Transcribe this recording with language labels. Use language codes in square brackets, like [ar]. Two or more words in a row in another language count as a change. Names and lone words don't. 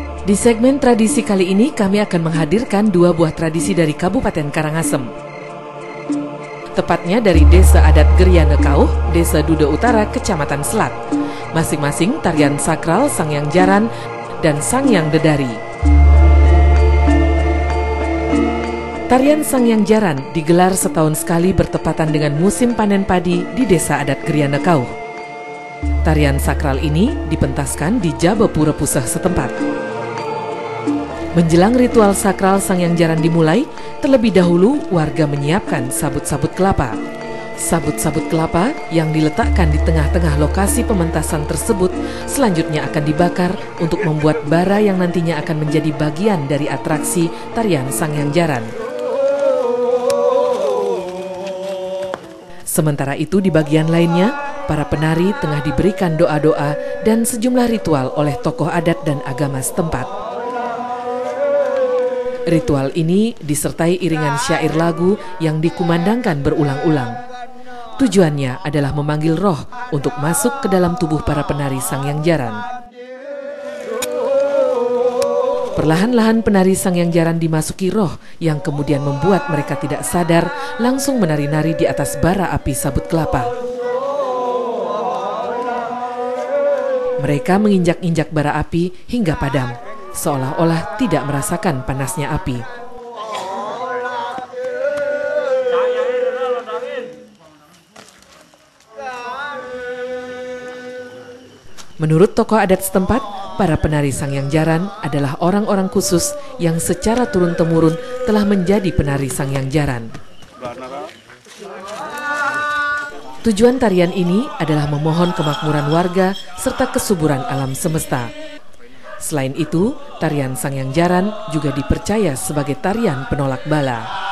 [id] Di segmen tradisi kali ini kami akan menghadirkan dua buah tradisi dari Kabupaten Karangasem. Tepatnya dari Desa Adat Geryanekauh, Desa Duda Utara, Kecamatan Selat. Masing-masing tarian sakral Sangyang Jaran dan Sangyang Dedari. Tarian Sangyang Jaran digelar setahun sekali bertepatan dengan musim panen padi di Desa Adat Geryanekauh. Tarian sakral ini dipentaskan di Jabapura Puseh setempat. Menjelang ritual sakral Sangyang Jaran dimulai, terlebih dahulu warga menyiapkan sabut-sabut kelapa. Sabut-sabut kelapa yang diletakkan di tengah-tengah lokasi pementasan tersebut selanjutnya akan dibakar untuk membuat bara yang nantinya akan menjadi bagian dari atraksi tarian Sangyang Jaran. Sementara itu di bagian lainnya, para penari tengah diberikan doa-doa dan sejumlah ritual oleh tokoh adat dan agama setempat. Ritual ini disertai iringan syair lagu yang dikumandangkan berulang-ulang. Tujuannya adalah memanggil roh untuk masuk ke dalam tubuh para penari Sangyang Jaran. Perlahan-lahan penari Sangyang Jaran dimasuki roh yang kemudian membuat mereka tidak sadar langsung menari-nari di atas bara api sabut kelapa. Mereka menginjak-injak bara api hingga padam, seolah-olah tidak merasakan panasnya api. Menurut tokoh adat setempat, para penari Sangyang Jaran adalah orang-orang khusus yang secara turun-temurun telah menjadi penari Sangyang Jaran. Tujuan tarian ini adalah memohon kemakmuran warga serta kesuburan alam semesta. Selain itu, tarian Sangyang Jaran juga dipercaya sebagai tarian penolak bala.